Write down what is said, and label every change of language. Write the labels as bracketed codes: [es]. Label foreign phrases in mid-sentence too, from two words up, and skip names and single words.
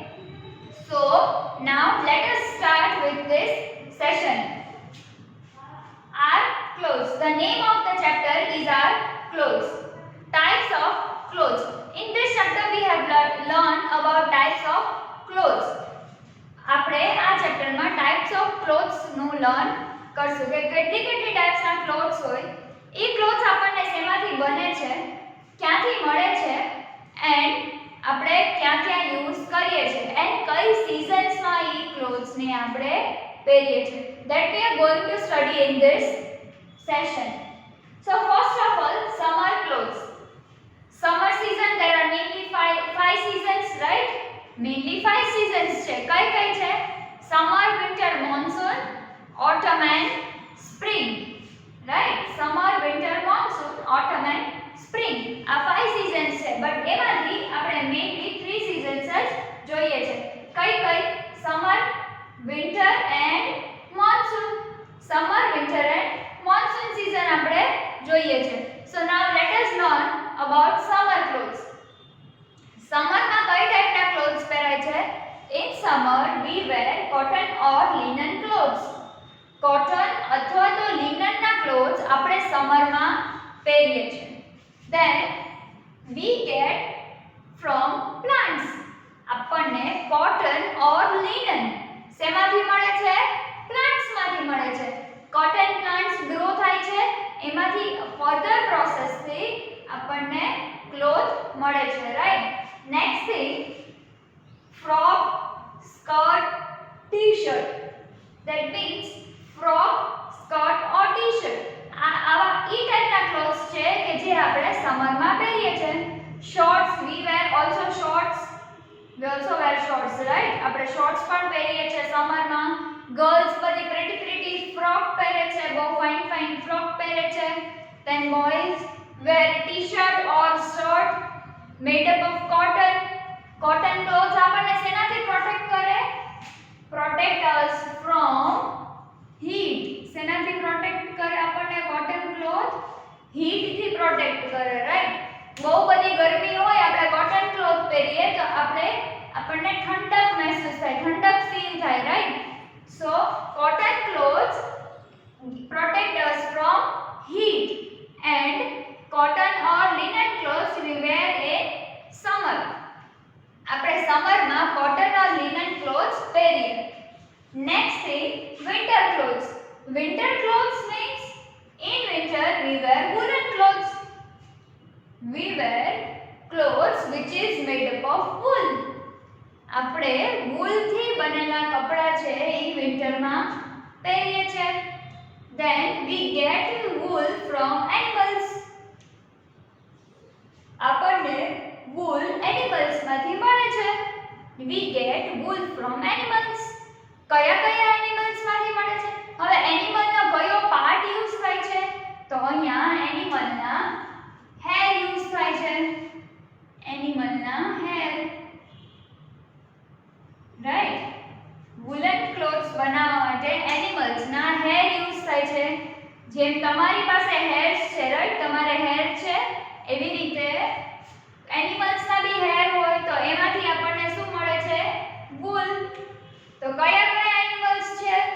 [en] So now let us start with this session. Our clothes. The name of the chapter is our clothes. Types of clothes. In this chapter we have learned about types of clothes. [gu] આપણે આ ચેપ્ટરમાં [en] types of clothes [gu] નું લર્ન કરશું કે કેટલી ટાઇપ્સ ના ક્લોથ્સ હોય, એ ક્લોથ્સ આપણને શેમાંથી બને છે, ક્યાંથી મળે છે એન્ડ આપણે ક્યાં યુઝ કરીએ છીએ એન્ડ કઈ સીઝન્સમાં એ ક્લોથ્સ ને આપણે પહેરીએ છીએ. [en] That we are going to study in this session. So first of all, summer clothes. Summer season, there are mainly five seasons, right? Mainly 5 seasons [gu] છે. કઈ છે? [en] Summer, winter, monsoon, autumn and spring. Right? Summer, winter, monsoon, autumn and spring. [gu] આ 5 seasons છે. બટ એમાંથી આપણે [en] mainly 3 seasons [gu] જ જોઈએ છે. કઈ? [en] Summer, winter and monsoon. Summer, winter and monsoon season [gu] આપણે જોઈએ છે. [en] So now let us learn about summer clothes. [gu] Summer માં કઈ ટાઈપના ક્લોથ્સ પહેરાય છે? [en] In summer we wear cotton or linen clothes. [gu] Cotton અથવા તો linen ના ક્લોથ્સ આપણે સમર માં પહેરીએ છીએ. [en] Then we get from plants. [gu] આપણને [en] cotton or linen [gu] શેમાંથી મળે છે? પ્લાન્ટ્સ માંથી મળે છે. [en] cotton plants [gu] ગ્રો થાય છે, એમાંથી [en] further process [gu] થી આપણને ક્લોથ મળે છે, રાઈટ? [en] Next thing, frock, skirt, t-shirt. That means frock, skirt or t-shirt. [gu] આવા ઈ ટાઈપના ક્લોથ્સ છે કે જે આપણે સમરમાં પહેરીએ છીએ. [en] Shorts, we wear also shorts. We also wear shorts, right? [gu] આપણે shorts પણ પહેરીએ છીએ સમરમાં. Girls બધી [en] pretty frock [gu] પહેરે છે, બહુ [en] fine frock [gu] પહેરે છે. [en] Then boys wear t-shirt or shirt made up of cotton. Cotton clothes [gu] આપણને શેનાથી પ્રોટેક્ટ કરે? [en] Protect us from heat. [gu] શેનાથી પ્રોટેક્ટ કરે આપણને [en] cotton cloth? [gu] heat થી પ્રોટેક્ટ કરે, રાઈટ? બહુ બધી ગરમી હોય, આપણે [en] cotton cloth [gu] પહેરીએ તો આપણને ઠંડક મહેસૂસ થાય, ઠંડક ફીલ થાય, રાઈટ? [en] So cotton clothes protect us from heat and cotton or linen clothes we wear in summer. [gu] આપણે સમરમાં [en] cotton or linen clothes [gu] પહેરીએ. [en] Next thing, winter clothes. Winter clothes means in winter we wear woolen clothes. We wear clothes which is made up of wool. [gu] આપણે wool થી બનેલા કપડા છે એ વિન્ટરમાં પહેરીએ છીએ. [en] Then we get wool from animals. [gu] આપણને [en] wool animals [gu] માંથી મળે છે. [en] We get wool from animals. [gu] કયા animals માંથી મળે છે? હવે animal નો કયો પાર્ટ યુઝ થાય છે? તો અહીંયા animal ના hair યુઝ થાય છે. animal ના hair, right? [en] woolen clothes [gu] બનાવવા માટે animals ના hair યુઝ થાય છે. જેમ તમારી પાસે hairs છે, right? તમારે hair છે, એવી રીતે animals ના બી hair હોય તો એમાંથી આપણને શું મળે છે? wool. તો કયા animals છે?